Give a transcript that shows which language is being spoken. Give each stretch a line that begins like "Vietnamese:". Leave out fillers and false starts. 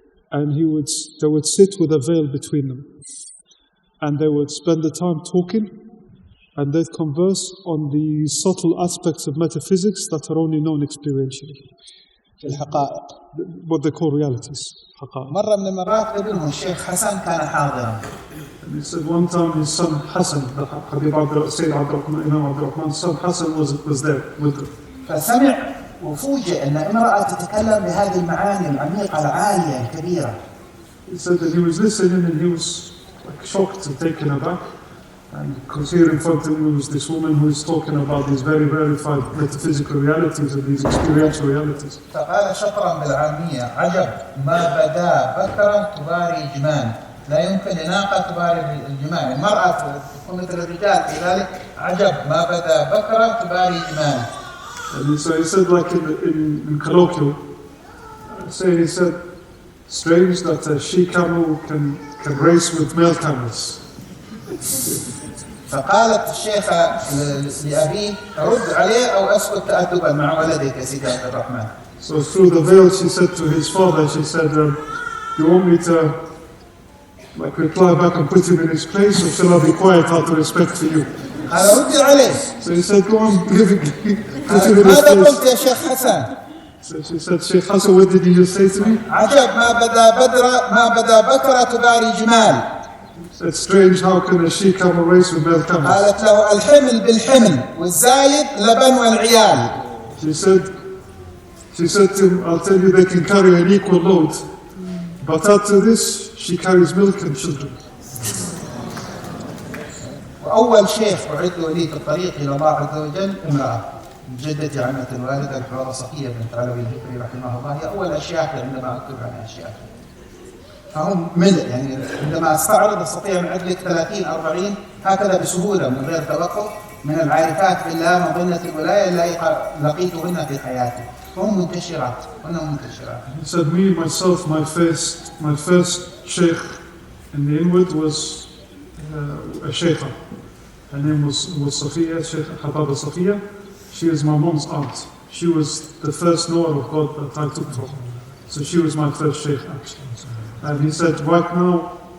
English: And they would sit with a veil between them. And they would spend the time talking, and they'd converse on the subtle aspects of metaphysics that are only known experientially.
Arabic: الحقائق.
English: What they call realities.
Arabic: مرة من المرات ابنه الشيخ حسن كان حاضرا.
English: And he said one time his son Hassan, Habib Sayyid Abdurrahman, Imam Abdurrahman's son Hassan was there with him.
Arabic: فسمع وفوجئ أن امرأة تتكلم بهذه المعاني العميقة العالية الكبيرة.
English: He said that he was listening and he was like shocked and taken aback. And because here in front of him was this woman who is talking about these very verified metaphysical realities and these experiential realities.
Arabic: فقال شطرا بالعامية عجب ما بدا بكرة تباري جمال لا يمكن لناقة تباري الجمال. المرأة تكون مثل الرجال في ذلك عجب ما بدا بكرة تباري جمال.
English: And so he said, like in colloquial, he said, strange that a she-camel can race with male camels.
Arabic: فقالت الشيخة لأبيه رد عليه أو أسكت تأدبا مع ولدك يا سيدي عبد الرحمن.
English: So through the veil she said to his father, she said, you want me to like reply back and put him in his place, or shall I be quiet out of respect for you?
Arabic: قال رد عليه.
English: So he said, go on, put him in his
Arabic: ماذا
English: place.
Arabic: قلت يا شيخ حسن؟
English: So she said, Sheikh Hassan, what did you just say to me?
Arabic: عجب ما بدا بكرة تباري جمال.
English: It's strange, how can a she-camel race with male camels?
Arabic: قالت له الحمل بالحمل والزايد لبن والعيال.
English: She said to him, I'll tell you they can carry an equal load, but after this, she carries milk and children.
Arabic: وأول شيخ أعد لي في الطريق إلى الله عز وجل امرأة جدتي عمة الوالدة الحوارة صفية بنت علوي الجفري رحمه الله. هي أول أشياخ عندما أكتب عن أشياخ فهم ملء، يعني عندما أستعرض أستطيع أن أعد لك 30-40 هكذا بسهولة من غير توقف من العارفات بالله مظنة الولاية التي لقيتهن في حياتي. هم منتشرات وأنهم منتشرات.
English: He said, me myself, my first sheikh in the inward was a sheikha. Her name was Safiya, Sheikh Hababa Safiya. She was my mom's aunt. She was the first knower of God that I took from. So she was my first sheikh actually. And he said, right now,